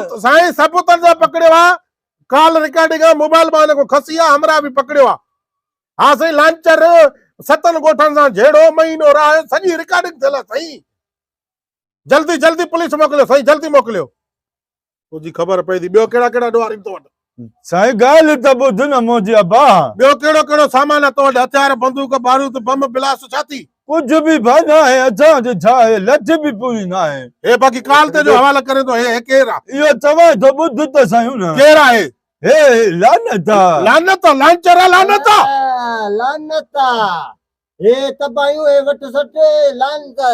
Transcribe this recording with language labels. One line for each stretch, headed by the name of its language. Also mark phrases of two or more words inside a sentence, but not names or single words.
Sindhi: साईं सबूतनि सां पकड़ियो आहे
English: call recording
Sindhi: आहे मोबाइल मां हिन को खसी आहे हमरा बि पकड़ियो आहे हाँ साईं लांचर 7 ॻोठनि सां जहिड़ो महीनो रहियो सॼी रिकॉर्डिंग थियल आहे साईं जल्दी जल्दी पुलिस मोकिलियो साईं जल्दी मोकिलियो तुंहिंजी ख़बर पई थी ॿियो कहिड़ा कहिड़ा ॾुआरी तो वटि साईं ॻाल्हि त ॿुध न मुंहिंजी अबा ॿियो कहिड़ो कहिड़ो सामान आहे तो वटि हथियार बंदूक बारूद
English: bomb blast
Sindhi: छा थी कुझु बि न आहे असांजो छा आहे लठ बि पूरी न आहे हे बाक़ी काल ते जो हवाला करे थो हे केरु आहे इहो चवां थो ॿुध त साईं न केरु आहे हे लानत आहे लानत लांचर लानत लानता हे तबायूं हे वट सट लानता